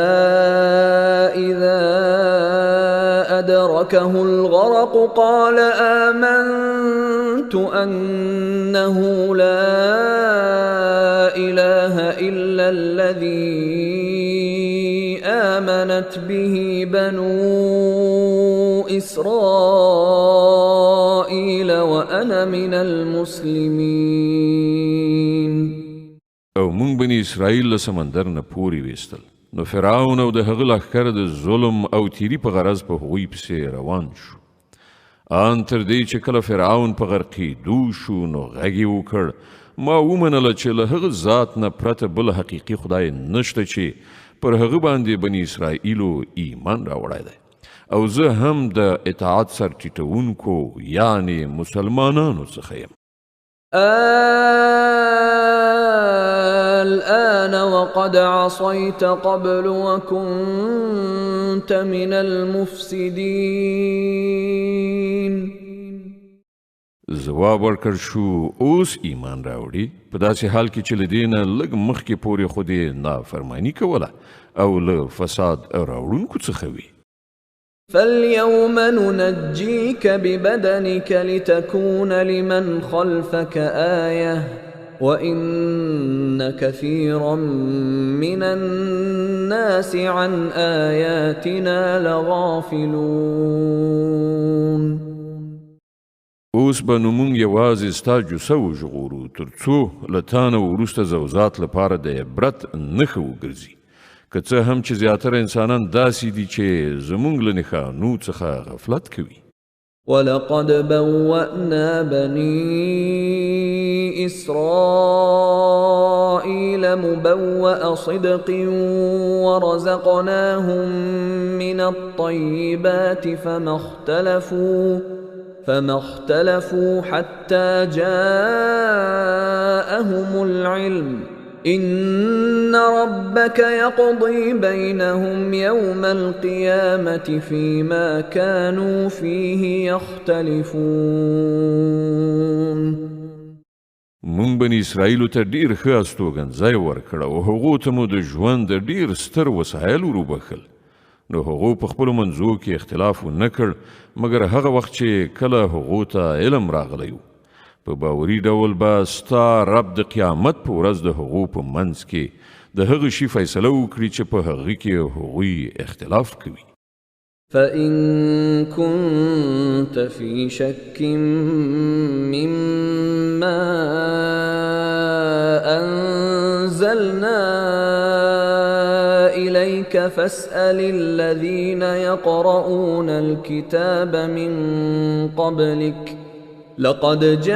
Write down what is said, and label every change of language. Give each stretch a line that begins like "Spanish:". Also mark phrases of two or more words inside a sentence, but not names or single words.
Arabic: إذا أدركه الغرق قال آمنت أنه لا إله إلا الذي آمنت به بنو إسرائيل وأنا من المسلمين.
Pashto: او مونږ بني اسرائیل له سمندر نه پورې ویستل، نو فرعون او د هغه لښکر د ظلم او تیری په غرض په هغوی پسې روان شو. ان تر دې چې کله فرعون په غرقېدو شو نو غږ یې وکړ ما ومنله چې له هغه ذات نه پرته بل حقیقي خدای نشته چې پر هغه باندې بني اسرائیلو ایمان راوړی دی او زه هم د اطاعت سر ټیټونکو یعنی مسلمانانو څخه یم.
Arabic: الآن وقد عصيت قبل وكنت من المفسدين.
Pashto: ځواب ورکړ شو اوس ایمان راوړي په داسې حال کې چې له دې نه لږ مخکې پورې خو دې نافرماني کوله او له فساد راوړونکو څخه وي.
Arabic: فاليوم ننجيك ببدنك لتكون لمن خلفك آية وإن كثيرا من الناس عن آياتنا لغافلون.
Pashto: اوس به نو مونږ یوازې ستا جوسه وژغورو تر څو له تا نه وروسته زوزات لپاره د عبرت نښه وګرځي، که څه هم چې زیاتره انسانان داسې دي چې زمونږ له نښانو څخه غفلت کوي.
Arabic: ولقد بوأنا بني إسرائيل مبوأ صدق ورزقناهم من الطيبات فما اختلفوا حتى جاءهم العلم إن ربك يقضي بينهم يوم القيامة فيما كانوا فيه يختلفون.
Pashto: مونږ بني اسرائیلو ته ډیر ښه استوګنځای ورکړ او هغو ته مو د ژوند د ډیر ستر وسایل وروبخل، نو هغو په خپلو منځو کې اختلاف ونه کړ مګر هغه وخت چې کله هغو ته علم راغلی و. په باوري ډول به ستا رب د قیامت په ورځ د هغو په منځ کې د هغه شي فیصله وکړي چې په هغه کې هغوی اختلاف کوي.
Arabic: فإن كنت في شك مما أنزلنا إليك فاسأل الذين يقرؤون الكتاب من قبلك لقد